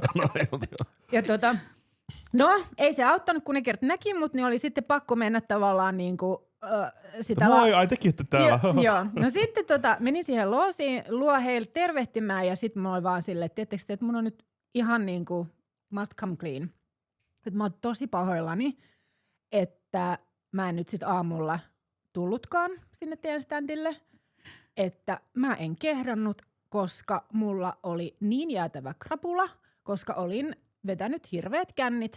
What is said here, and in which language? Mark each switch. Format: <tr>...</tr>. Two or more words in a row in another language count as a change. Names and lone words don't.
<fi>Ja no ei se auttanut, kun ne kerta näki mut, niin oli sitten pakko mennä tavallaan niinku sitä Moi, ai tekitte täällä. Joo. No sitten menin siihen loosiin, luo heille tervehtimään ja sitten mä olin vaan silleen, että tiedättekö te, että mun on nyt ihan niinku</fi> <en>must come clean.</en> <fi>Että mä oon tosi pahoillani, että mä en nyt sit aamulla tullutkaan sinne teidän standille, että mä en kehdannut, koska mulla oli niin jäätävä krapula, koska olin vetänyt hirveät kännit.</fi>